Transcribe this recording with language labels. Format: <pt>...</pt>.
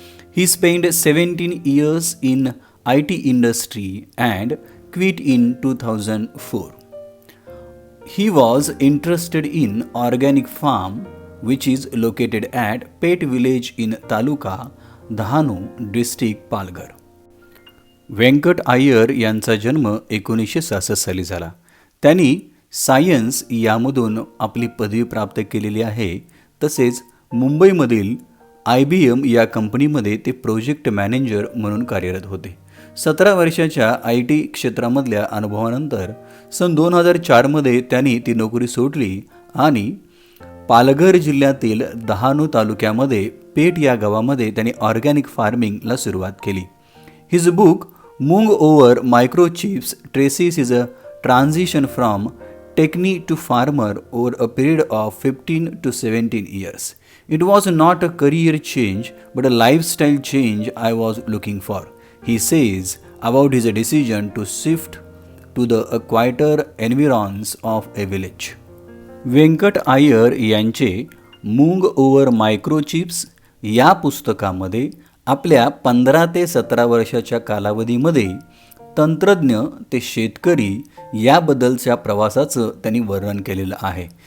<en>He spent 17 years in IT industry and quit in 2004. He was interested in organic farm which is located at Pet village in Taluka, Dahanu, district Palghar.</en> <mr>Venkat Iyer यांचा जन्म 1966 साली झाला. त्यांनी science यामधून आपली पदवी प्राप्त केलेली आहे. तसेच मुंबईमधील IBM या कंपनीमध्ये ते प्रोजेक्ट मॅनेजर म्हणून कार्यरत होते. 17 वर्षाच्या IT क्षेत्रामधल्या अनुभवानंतर सन 2004मध्ये त्यांनी ती नोकरी सोडली आणि पालघर जिल्ह्यातील डहाणू तालुक्यामध्ये पेट या गावामध्ये त्यांनी ऑर्गॅनिक फार्मिंगला सुरुवात केली.</mr> <en>His book moong over मायक्रोचिप्स traces is a transition from टेक्नी to farmer over a period of 15 to 17 years. It was not a career change but a lifestyle change I was looking for. He says about his decision to shift to the quieter environs of a village.</en> <mr>Venkat Iyer यांचे मूंग over मायक्रोचिप्स या पुस्तकामध्ये आपल्या 15 ते 17 वर्षाच्या कालावधीमध्ये तंत्रज्ञ ते शेतकरी याबद्दलच्या प्रवासाचं त्यांनी वर्णन केलेलं आहे.</mr>